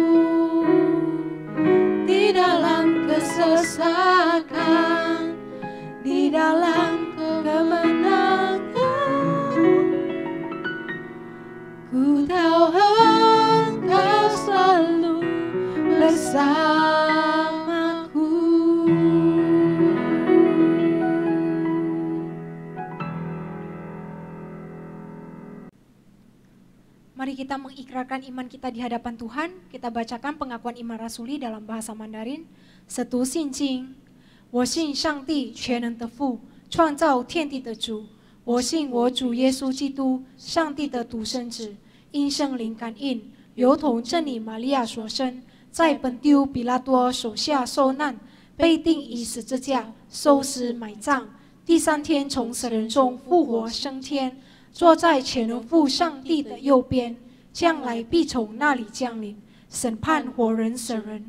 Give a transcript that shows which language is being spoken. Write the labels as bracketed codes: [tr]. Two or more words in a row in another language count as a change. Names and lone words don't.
[id] Di dalam kesesakan, di dalam kemenangan, ku tahu Engkau selalu bersamaku. Mari kita mengikrarkan iman kita di hadapan Tuhan. Kita bacakan pengakuan iman rasuli dalam bahasa Mandarin. [zh] 使徒信经，我信上帝全能的父，创造天地的主。我信我主耶稣基督，上帝的独生子，因圣灵感应，由同真理玛利亚所生，在本丢比拉多手下受难，被钉以十字架，受死埋葬，第三天从死人中复活升天，坐在全能父上帝的右边，将来必从那里降临，审判活人死人。